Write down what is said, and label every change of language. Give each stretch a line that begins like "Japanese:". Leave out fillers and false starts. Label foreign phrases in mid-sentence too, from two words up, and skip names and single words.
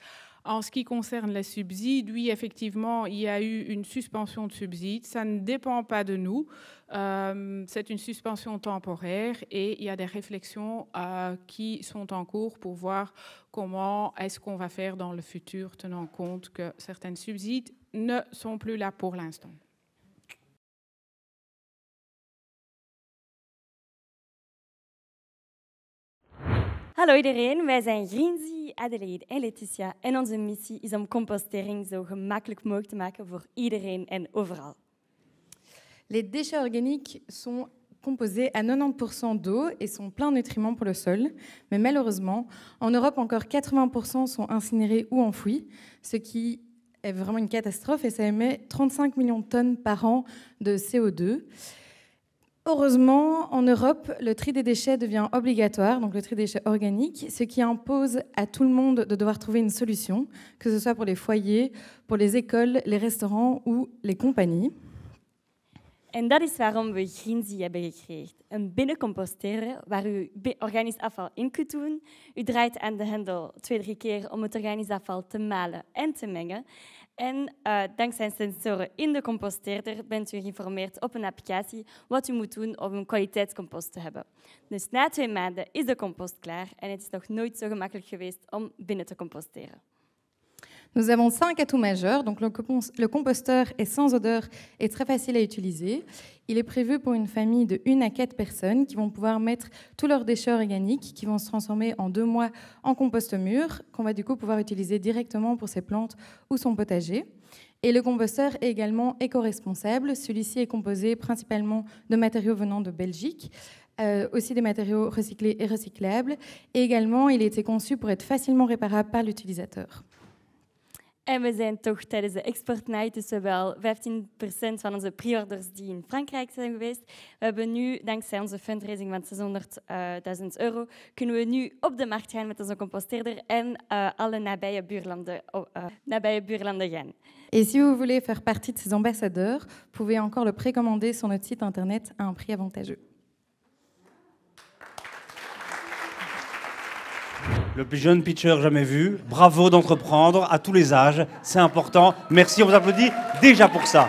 French: En ce qui concerne les subsides, oui, effectivement, il y a eu une suspension de subsides. Ça ne dépend pas de nous. C'est une suspension temporaire et il y a des réflexions qui sont en cours pour voir comment est-ce qu'on va faire dans le futur, tenant compte que certains subsides ne sont plus là pour l'instant.
Dutch: Hallo iedereen, wij zijn Grinzi, Adelaide en Letitia en onze missie is om compostering zo gemakkelijk mogelijk te maken voor iedereen en overal.
French: Les déchets organiques sont composés à 90% d'eau et sont pleins de nutriments pour le sol. Mais malheureusement, en Europe, encore 80% sont incinérés ou enfouis, ce qui est vraiment une catastrophe et ça émet 35 millions de tonnes par an de CO2. Heureusement, en Europe, le tri des déchets devient obligatoire, donc le tri des déchets organiques, ce qui impose à tout le monde de devoir trouver une solution, que ce soit pour les foyers, pour les écoles, les restaurants ou les compagnies.
Dutch: En dat is waarom we Greenzy hebben gecreëerd. Een binnencomposteren waar u organisch afval in kunt doen. U draait aan de hendel 2-3 keer om het organisch afval te malen en te mengen. En dankzij sensoren in de composteerder bent u geïnformeerd op een applicatie wat u moet doen om een kwaliteitscompost te hebben. Dus na 2 maanden is de compost klaar en het is nog nooit zo gemakkelijk geweest om binnen te composteren.
French: Nous avons 5 atouts majeurs. Donc le composteur est sans odeur et très facile à utiliser. Il est prévu pour une famille de 1 à 4 personnes qui vont pouvoir mettre tous leurs déchets organiques qui vont se transformer en 2 mois en compost mûr qu'on va du coup pouvoir utiliser directement pour ses plantes ou son potager. Et le composteur est également éco-responsable. Celui-ci est composé principalement de matériaux venant de Belgique. Aussi des matériaux recyclés et recyclables. Et également, il a été conçu pour être facilement réparable par l'utilisateur.
Dutch: En we zijn toch tijdens de exportnight, dus we hebben al 15% van onze pre-orders die in Frankrijk zijn geweest. We hebben nu, dankzij onze fundraising van 600.000 euro, kunnen we nu op de markt gaan met onze composteerder en alle nabije buurlanden gaan.
French: Et si vous voulez faire partie de ces ambassadeurs, vous pouvez encore le précommander sur notre site internet à un prix avantageux. Le plus jeune pitcher jamais vu. Bravo d'entreprendre à tous les âges. C'est important. Merci, on vous applaudit déjà pour ça.